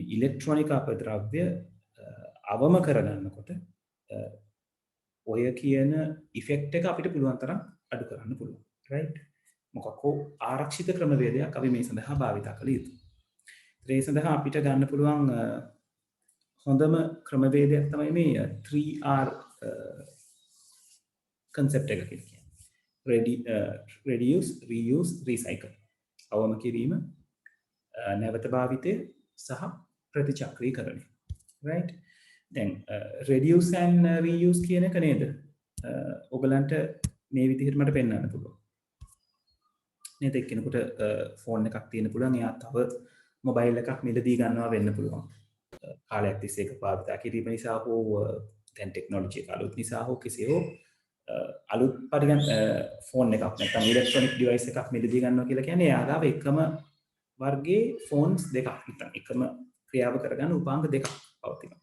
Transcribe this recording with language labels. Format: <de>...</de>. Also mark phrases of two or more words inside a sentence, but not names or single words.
<si>ඉලෙක්ට්‍රොනික අපද්‍රව්‍ය අවම කරගන්නකොට ඔය කියන ඉෆෙක්ට් එක අපිට පුළුවන් තරම් අඩු කරන්න පුළුවන් රයිට් මොකක්කෝ ආරක්ෂිත ක්‍රමවේදයක් අපි මේ සඳහා භාවිත කළ යුතුයි ඒ සඳහා අපිට ගන්න පුළුවන් හොඳම ක්‍රමවේදයක් තමයි මේ 3R concept එක කියලා කියන්නේ.</si> <en>Reduce, reuse, recycle.</en> <si>අවම කිරීම, නැවත භාවිතය සහ ප්‍රතිචක්‍රීකරණය. Right? දැන්</si> <en>reduce and reuse</en> <si>කියන එක නේද? ඔයගලන්ට මේ විදිහට මට පෙන්වන්න පුළුවන්. නේද? එක්කෙනෙකුට ෆෝන් එකක් තියෙන පුළුවන් එයා තව මොබයිල් එකක් මිලදී ගන්නවා වෙන්න පුළුවන්. කාලයක් තිස්සේ ඒක පාවිච්චි කිරීම නිසා හෝ දැන් ටෙක්නොලොජි එක අලුත් නිසා හෝ කෙසේ හෝ අලුත් පරිගණ ෆෝන් එකක් නැත්නම් ඉලෙක්ට්‍රොනික ඩිවයිස් එකක් මිලදී ගන්නවා කියලා කියන්නේ එයා ගාව එකම වර්ගයේ ෆෝන්ස් දෙකක් නැත්නම් එකම ක්‍රියාව කරගන්න උපාංග දෙකක් පවතිනවා.</si>